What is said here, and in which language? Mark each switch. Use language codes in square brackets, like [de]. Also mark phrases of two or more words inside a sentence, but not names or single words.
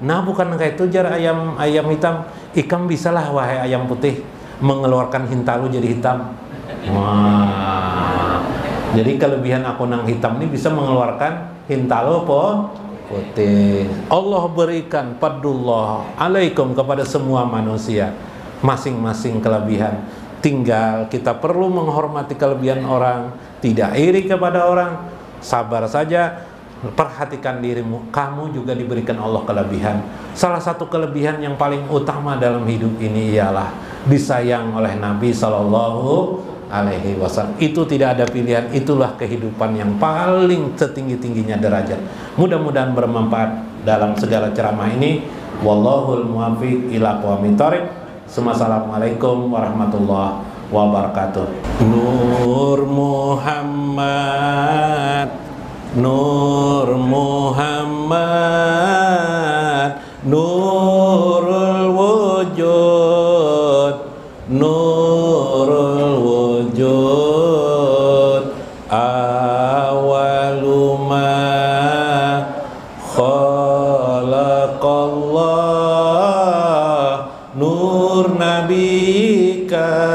[bjn] Nah, bukan kayak itu jar ayam hitam. Ikam bisalah wahai ayam putih mengeluarkan hintalu jadi hitam. Wah. Jadi kelebihan aku nang hitam ini bisa mengeluarkan hintalu putih. [id] Allah berikan [ar] فضل الله عليكم [id] kepada semua manusia masing-masing kelebihan. Tinggal kita perlu menghormati kelebihan orang, tidak iri kepada orang, sabar saja. perhatikan dirimu, kamu juga diberikan Allah kelebihan. Salah satu kelebihan yang paling utama dalam hidup ini ialah disayang oleh Nabi Sallallahu Alaihi Wasallam. Itu tidak ada pilihan, itulah kehidupan yang paling setinggi-tingginya derajat. Mudah-mudahan bermanfaat dalam segala ceramah ini. [ar] والله الموفق إلى أقوم الطريق. السلام عليكم ورحمة الله وبركاته. نور محمد، نور محمد، نور الوجود، نور الوجود، أول ما خلق الله، نور نبيك,